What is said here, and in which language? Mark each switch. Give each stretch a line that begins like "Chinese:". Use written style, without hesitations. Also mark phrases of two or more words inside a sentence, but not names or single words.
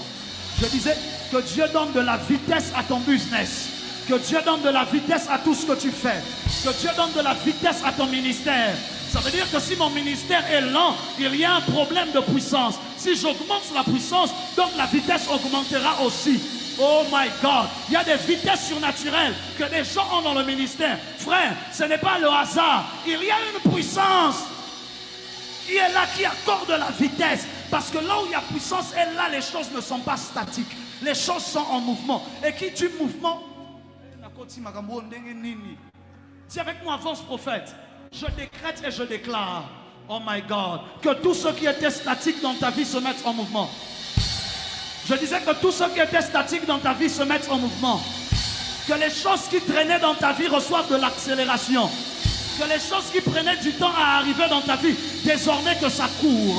French: Je disais que Dieu donne de la vitesse à ton business. Que Dieu donne de la vitesse à tout ce que tu fais. Que Dieu donne de la vitesse à ton ministère. Ça veut dire que si mon ministère est lent, il y a un problème de puissance. Si j'augmente la puissance, donc la vitesse augmentera aussi.
English: Oh my God,
French: il y a des vitesses surnaturelles que les gens ont dans le ministère. Frère, ce n'est pas le hasard. Il y a une puissance qui est là, qui accorde la vitesse. Parce que là où il y a puissance, et là les choses ne sont pas statiques. Les choses sont en mouvement. Et qui dit mouvement? Dis avec moi, avance prophète. Je décrète et je déclare,
English: oh my God,
French: que tout ce qui était statique dans ta vie se mette en mouvement. Je disais que tout ce qui était statique dans ta vie se mette en mouvement. Que les choses qui traînaient dans ta vie reçoivent de l'accélération. Que les choses qui prenaient du temps à arriver dans ta vie, désormais que ça court.